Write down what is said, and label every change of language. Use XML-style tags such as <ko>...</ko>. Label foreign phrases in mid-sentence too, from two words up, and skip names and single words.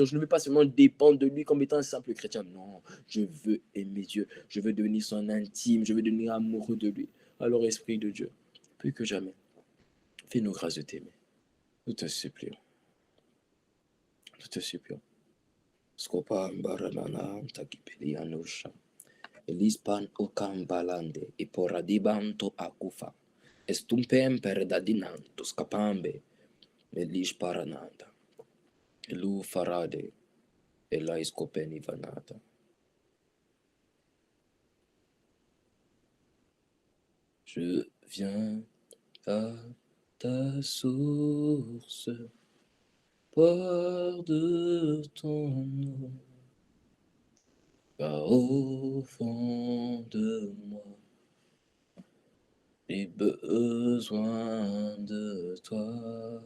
<fr>Je ne veux pas seulement dépendre de lui comme étant un simple chrétien. Non, je veux aimer Dieu. Je veux devenir son intime. Je veux devenir amoureux de lui. Alors, Esprit de Dieu, plus que jamais, fais-nous grâce de t'aimer. Nous te supplions. Nous te supplions. Scopa baranana takipelianusha. Elispan okambalande iporadibanto akufa. Estumpem perdadinanto scapambe. Elish parananda. Elu farade. Elais copeni vanata. Je viens à ta source. Boire de ton eau, car au fond de moi, j'ai besoin de toi.</fr>